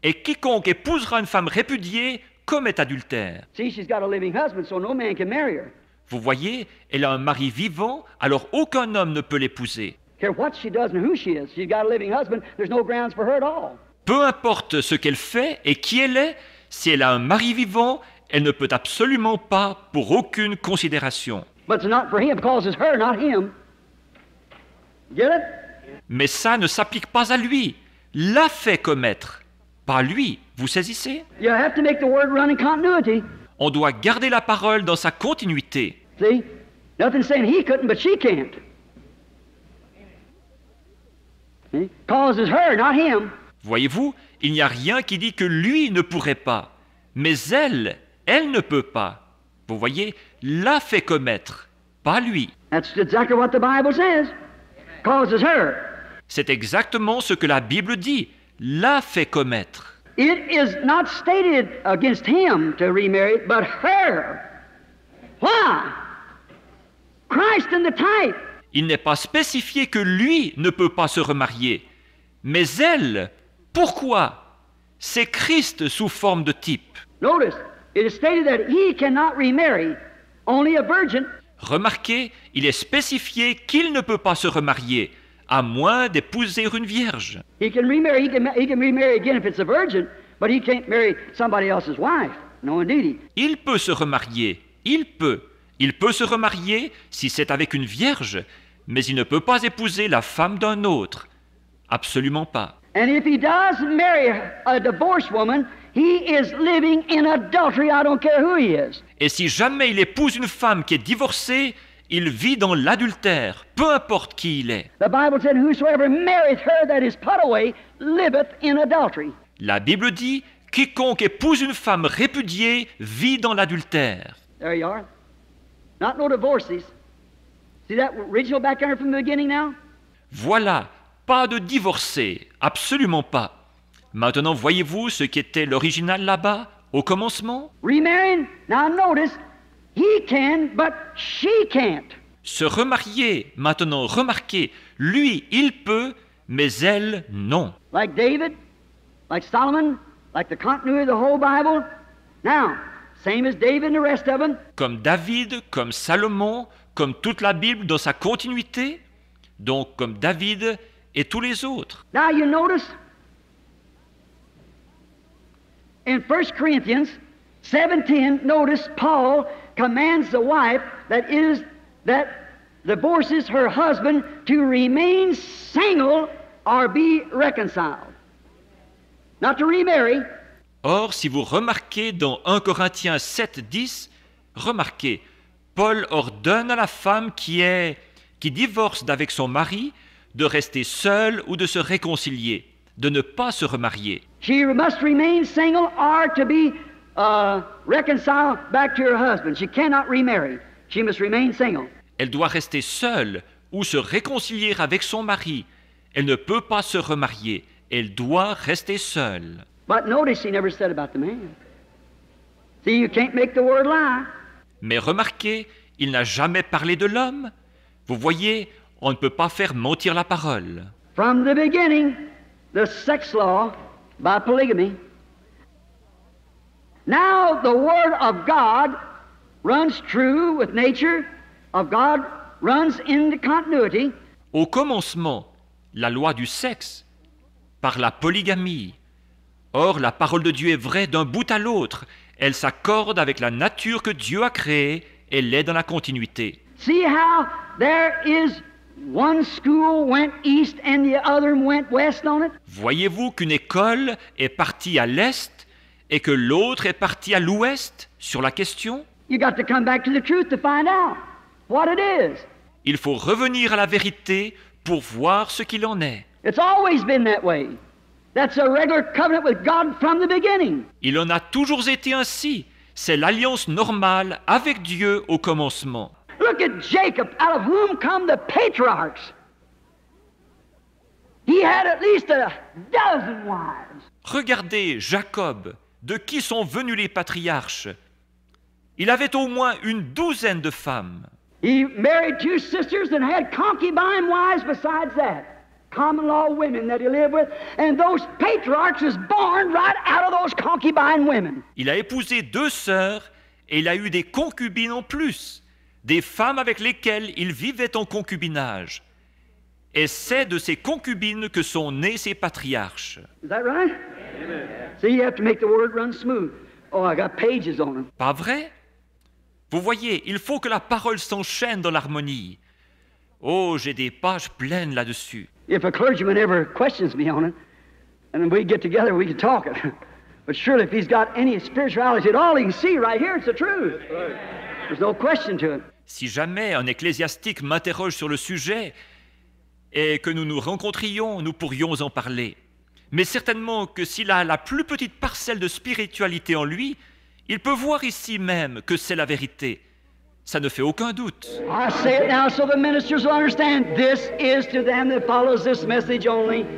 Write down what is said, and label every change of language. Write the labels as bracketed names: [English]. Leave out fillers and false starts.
[French] Et quiconque épousera une femme répudiée commet adultère. [English] See, she's got a living husband, so no man can marry her. [French] Vous voyez, elle a un mari vivant, alors aucun homme ne peut l'épouser. [English] Care what she does and who she is. She's got a living husband. There's no grounds for her at all. [French] Peu importe ce qu'elle fait et qui elle est, si elle a un mari vivant, elle ne peut absolument pas pour aucune considération. [English] But it's not for him because it's her, not him. Get it? [French] Mais ça ne s'applique pas à lui. L'a fait commettre, pas lui. Vous saisissez? [English] You have to make the word run in continuity. [French] On doit garder la parole dans sa continuité. [English] See? Nothing saying he couldn't, but she can't. See? Causes her, not him. [French] Voyez-vous, il n'y a rien qui dit que lui ne pourrait pas. Mais elle ne peut pas. Vous voyez, l'a fait commettre, pas lui. [English] That's exactly what the Bible says. Causes her. [French] C'est exactement ce que la Bible dit. l'a fait commettre. [English] It is not stated against him to remarry, but her. Why? Christ in the type. [French] Il n'est pas spécifié que lui ne peut pas se remarier, mais elle, pourquoi? C'est Christ sous forme de type. [English] Notice, it is stated that he cannot remarry, only a virgin. [French] Remarquez, il est spécifié qu'il ne peut pas se remarier, à moins d'épouser une vierge. [English] He can remarry again if it's a virgin, but he can't marry somebody else's wife. No, indeed. [French] Il peut se remarier, il peut se remarier si c'est avec une vierge, mais il ne peut pas épouser la femme d'un autre. Absolument pas. [English] And if he does marry a divorced woman, he is living in adultery. I don't care who he is. [French] Et si jamais il épouse une femme qui est divorcée, il vit dans l'adultère, peu importe qui il est. [English] The Bible said, "Whosoever marrieth her that is put away liveth in adultery." [French] La Bible dit, quiconque épouse une femme répudiée vit dans l'adultère. [English] There you are. Not no divorces. See that original background from the beginning now? [French] Voilà, pas de divorcés, absolument pas. Maintenant, voyez-vous ce qui était l'original là-bas, au commencement? [English] Remarrying, now notice, he can, but she can't. [French] Se remarier, maintenant, remarquez, lui, il peut, mais elle, non. [English] Like David, like Solomon, like the continuity of the whole Bible. Now, same as David and the rest of them. [French] Comme David, comme Salomon, comme toute la Bible dans sa continuité, donc comme David et tous les autres. [English] Now you notice, in 1 Corinthians 7:10, notice Paul commands the wife that divorces her husband to remain single or be reconciled. Not to remarry. [French] Or, si vous remarquez dans 1 Corinthiens 7:10, remarquez, Paul ordonne à la femme qui divorce d'avec son mari de rester seule ou de se réconcilier, de ne pas se remarier. [English] She must remain single or to be reconciled back to her husband. She cannot remarry. She must remain single. [French] Elle doit rester seule ou se réconcilier avec son mari. Elle ne peut pas se remarier. Elle doit rester seule. [English] But notice he never said about the man. See, you can't make the word lie. [French] Mais remarquez, il n'a jamais parlé de l'homme. Vous voyez, on ne peut pas faire mentir la parole. [English] From the beginning, the sex law by polygamy. Now the word of God runs true with nature of God, runs in the continuity. [French] Au commencement, la loi du sexe, par la polygamie. Or, la parole de Dieu est vraie d'un bout à l'autre. Elle s'accorde avec la nature que Dieu a créée. Elle est dans la continuité. [English] See how there is one school went east and the other went west on it? [French] Voyez-vous qu'une école est partie à l'est et que l'autre est partie à l'ouest sur la question? [English] You got to come back to the truth to find out what it is. [French] Il faut revenir à la vérité pour voir ce qu'il en est. [English] It's always been that way. That's a regular covenant with God from the beginning. [French] Il en a toujours été ainsi. C'est l'alliance normale avec Dieu au commencement. [English] Look at Jacob, out of whom come the patriarchs. He had at least a dozen wives. [French] Regardez Jacob, de qui sont venus les patriarches. Il avait au moins une douzaine de femmes. [English] He married 2 sisters and had concubine wives besides that. Common law women that he lived with, and those patriarchs was born right out of those concubine women. [French] Il a épousé 2 sœurs et il a eu des concubines en plus, des femmes avec lesquelles il vivait en concubinage. Et c'est de ces concubines que sont nés ces patriarches. [English] Is that right? Amen. See, you have to make the word run smooth. Oh, I got pages on them. [French] Pas vrai? Vous voyez, il faut que la parole s'enchaîne dans l'harmonie. Oh, j'ai des pages pleines là-dessus. [English] If a clergyman ever questions me on it, and we get together, we can talk it. But surely if he's got any spirituality at all, he can see right here, it's the truth. There's no question to it. [French] Si jamais un ecclésiastique m'interroge sur le sujet et que nous nous rencontrions, nous pourrions en parler. Mais certainement que s'il a la plus petite parcelle de spiritualité en lui, il peut voir ici même que c'est la vérité. Ça ne fait aucun doute. [English] I say it now so the ministers will understand. This is to them that follows this message only.